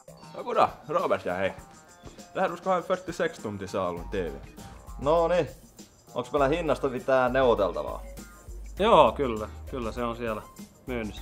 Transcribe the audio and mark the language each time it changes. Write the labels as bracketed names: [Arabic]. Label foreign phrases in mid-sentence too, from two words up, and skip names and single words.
[Swedish] Ja goddag, Robert ja hej. Det här du ska ha en 46 tum till salon TV. [Finnish] No niin. Onks meillä hinnasta mitään neuvoteltavaa? Joo, kyllä se on siellä myynnissä.